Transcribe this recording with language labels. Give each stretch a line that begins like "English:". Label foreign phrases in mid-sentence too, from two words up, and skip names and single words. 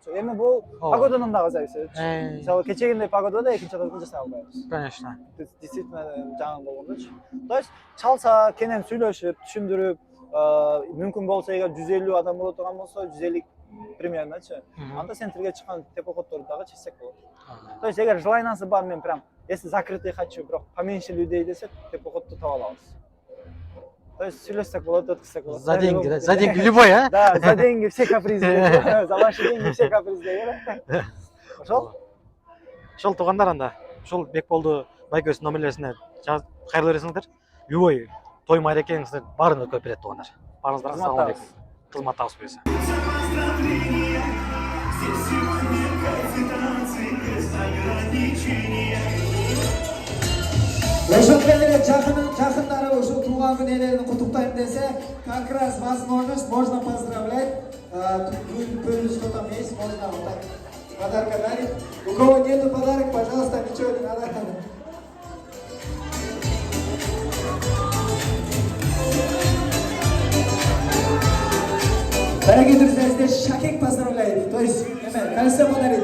Kyrgyz: Эми бул погодадан дагы зависит. Мисалы кечегиндей погодада 2-этажды жасай албайбыз.
Russian: Конечно.
Kyrgyz: Действительно жаган болгондочу.
Russian: То есть
Kyrgyz: чалса, кенен сүйлөшүп, түшүндүрүп, мүмкүн болсо эгер 150 адам боло турган болсо, 150 примерночу. Анда центрге чыккан теплоходдорду дагы чечсек болот.
Russian: То есть
Kyrgyz: эгер желаниесі бар, мен прям
Russian: если закрытый хочу,
Kyrgyz: бирок
Russian: поменьше людей
Kyrgyz: десек, теплоходду таба алабыз.
Russian: То есть
Kyrgyz: сүйлөшсөк болот, өткүзсөк болот.
Russian: За деньги, да? За деньги любой, а? Да, за деньги все капризы. За ваши деньги все капризы.
Kyrgyz: Ошол? Ошол туугандар анда. Ошол Бекболду байкөбүздүн номерлерине кайрылып бересиңер. Любой той майрекеңиздер баарын өткөрүп берет туугандар. Баарыңыздарга
Arabic: سلام عليكم.
Kyrgyz: Кызмат табыс буюрса. Ошондой эле жакындары ушул туулган күн ээлерин куттуктайм десе,
Russian: как раз возможность можно поздравлять. Пыльничку там есть, можно вот так подарка дарить. У кого нету подарок, пожалуйста, ничего не надо. Дорогие друзья, здесь Шакек поздравляет, то есть кольцо подарит.